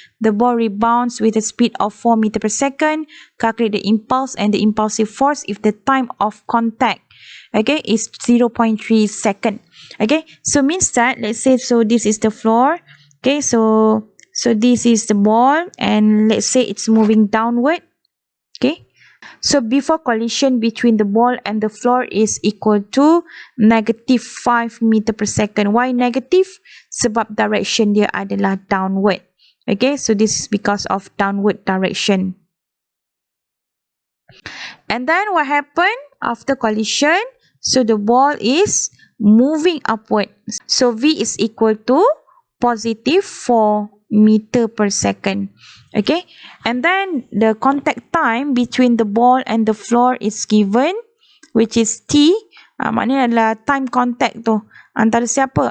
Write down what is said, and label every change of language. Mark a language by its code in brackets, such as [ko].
[en] The ball rebounds with a speed of 4 meter per second. Calculate the impulse and the impulsive force if the time of contact, okay, is 0.3 second. Okay, so means that, let's say, so this is the floor. Okay, so this is the ball, and let's say it's moving downward. Okay, so before collision between the ball and the floor is equal to -5 meter per second. Why negative? [ms] Sebab direction dia adalah downward. [en] Okay, so this is because of downward direction. And then what happened after collision? So the ball is moving upward. So V is equal to +4 meter per second. Okay, and then the contact time between the ball and the floor is given, which is T. [ms] Maknanya adalah time contact tu antara siapa?